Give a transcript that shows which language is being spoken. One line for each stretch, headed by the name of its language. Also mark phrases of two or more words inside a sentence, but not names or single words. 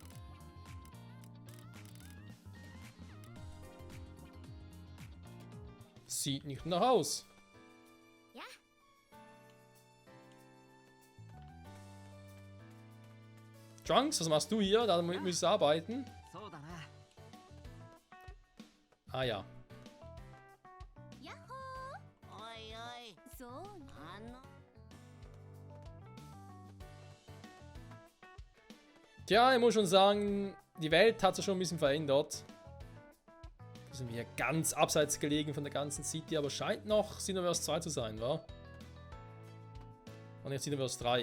German: Sieht nicht nach aus. Ja. Trunks, was machst du hier? Damit müsst ihr arbeiten.
Japanese: そうだな。
German: Ah ja.
Japanese: やっほおいおい、ー。そうね。あの
German: Tja, ich muss schon sagen, die Welt hat sich schon ein bisschen verändert. Da sind wir ganz abseits gelegen von der ganzen City, aber scheint noch Xenoverse 2 zu sein, wa? Und jetzt Xenoverse 3.